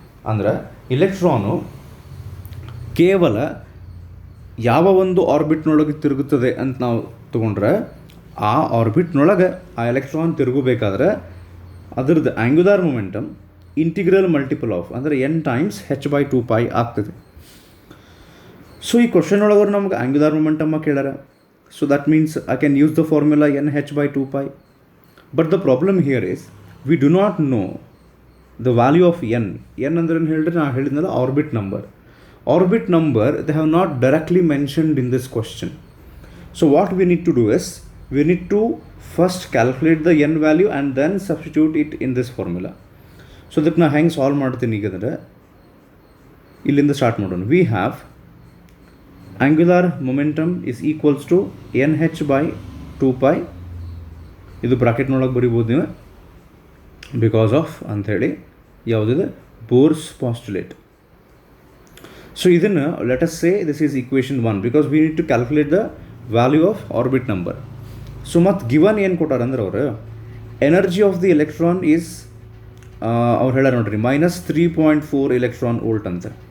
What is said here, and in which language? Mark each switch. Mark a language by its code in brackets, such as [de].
[kn] ಅಂದ್ರೆ ಇಲೆಕ್ಟ್ರಾನು ಕೇವಲ ಯಾವ ಒಂದು ಆರ್ಬಿಟ್ನೊಳಗೆ ತಿರುಗುತ್ತದೆ ಅಂತ ನಾವು ತೊಗೊಂಡ್ರೆ ಆ ಆರ್ಬಿಟ್ನೊಳಗೆ ಆ ಎಲೆಕ್ಟ್ರಾನ್ ತಿರುಗಬೇಕಾದ್ರೆ ಅದರದ್ದು ಆ್ಯಂಗ್ಯುಲಾರ್ ಮೊಮೆಂಟಮ್ ಇಂಟಿಗ್ರಲ್ ಮಲ್ಟಿಪಲ್ ಆಫ್ ಅಂದರೆ n times h/2π ಆಗ್ತದೆ. [en] so [kn] ಈ ಕ್ವಶನ್ ಒಳಗವ್ರು ನಮ್ಗೆ ಆ್ಯಂಗ್ಯುಲಾರ್ ಮೊಮೆಂಟಮ್ಮ ಕೇಳ್ಯಾರ. [en] So that means I can use the formula nh/2π. But the problem here is we do not know the value of n [kn] ಅಂದ್ರೆ ಏನು ಹೇಳಿದ್ರೆ ನಾನು ಹೇಳಿದ್ನಲ್ಲ orbit number. [en] Orbit number they have not directly mentioned in this question. So what we need to do is we need to first calculate the n value and then substitute it in this formula. [kn] So ಅದಕ್ಕೆ ನಾನು ಹೆಂಗೆ solve ಮಾಡ್ತೀನಿ ಈಗ ಅಂದರೆ ಇಲ್ಲಿಂದ start ಮಾಡೋಣ. [en] We have angular momentum is equals to nh/2π. [kn] ಇದು ಬ್ರಾಕೆಟ್ನೊಳಗೆ ಬರಿಬೋದು ನೀವು [en] because of [kn] ಅಂಥೇಳಿ ಯಾವುದಿದೆ ಬೋರ್ಸ್ ಪಾಸ್ಟುಲೇಟ್. [en] so [kn] ಇದನ್ನು [en] Let us say this is equation 1 because we need to calculate the value of orbit number. [kn] So ಮತ್ತು given ಏನು ಕೊಟ್ಟಾರ ಅಂದ್ರೆ ಅವರು [en] energy of the electron is [kn] ಅವ್ರು ಹೇಳ್ಯಾರ ನೋಡ್ರಿ -3.4 ಎಲೆಕ್ಟ್ರಾನ್ ವೋಲ್ಟ್ ಅಂತ.